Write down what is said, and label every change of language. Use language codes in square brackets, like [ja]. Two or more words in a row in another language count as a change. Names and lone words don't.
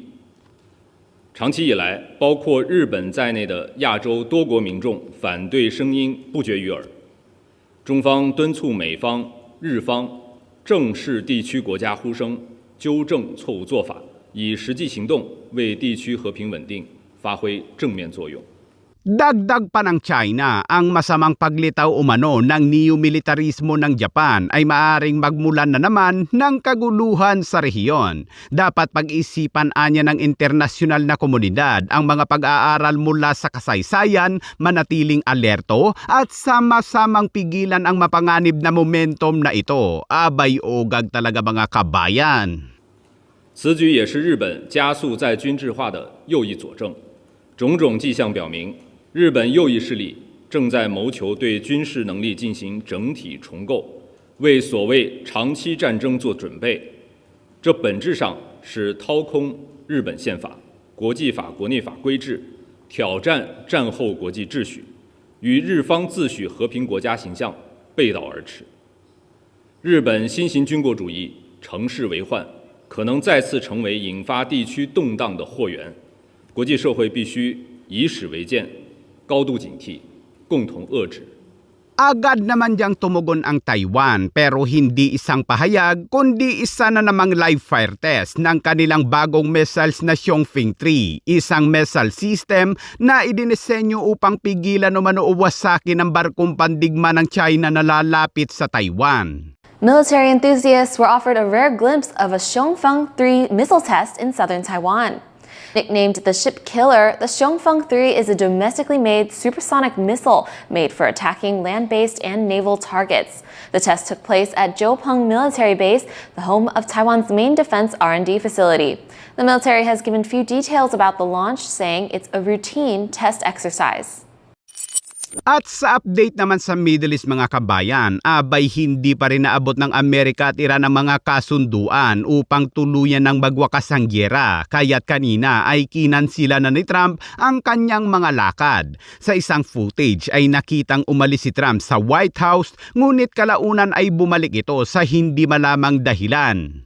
[zh] 长期以来，包括日本在内的亚洲多国民众反对声音不绝于耳。中方敦促美方、日方正视地区国家呼声，纠正错误做法，以实际行动为地区和平稳定发挥正面作用。 [tl] Dagdag pa ng China, ang masamang paglitaw umano ng neo-militarismo ng Japan ay maaaring magmulan na naman ng kaguluhan sa rehiyon. Dapat pag-isipan anya ng internasyonal na komunidad ang mga pag-aaral mula sa kasaysayan, manatiling alerto at sama-samang pigilan ang mapanganib na momentum na ito. Abay ogag talaga mga kabayan. [zh] 此举也是日本加速在军制化的又一佐证，种种迹象表明。日本右翼势力正在谋求对军事能力进行整体重构，为所谓长期战争做准备。这本质上是掏空日本宪法、国际法、国内法规制，挑战战后国际秩序，与日方自诩和平国家形象背道而驰。日本新型军国主义乘势为患，可能再次成为引发地区动荡的祸源。国际社会必须以史为鉴。高度警惕，共同遏制。 [tl] Agad naman diyang tumugon ang Taiwan pero hindi isang pahayag kundi isa na namang [en] live fire test [tl] ng kanilang bagong missiles na Xiongfeng-3, isang missile system na idinisenyo upang pigilan o manuuwasaki ng barkong pandigma ng China na lalapit sa Taiwan. [en] Military enthusiasts were offered a rare glimpse of a Xiongfeng-3 missile test in southern Taiwan. Nicknamed the Ship Killer, the Xiongfeng 3 is a domestically made supersonic missile made for attacking land-based and naval targets. The test took place at Jiupeng Military Base, the home of Taiwan's main defense R&D facility. The military has given few details about the launch, saying it's a routine test exercise. [tl] At sa update naman sa Middle East mga kabayan, abay hindi pa rin naabot ng Amerika at Iran ang mga kasunduan upang tuluyan ng magwakas ang gyera. Kaya't kanina ay kinansila na ni Trump ang kanyang mga lakad. Sa isang footage ay nakitang umalis si Trump sa White House, ngunit kalaunan ay bumalik ito sa hindi malamang dahilan.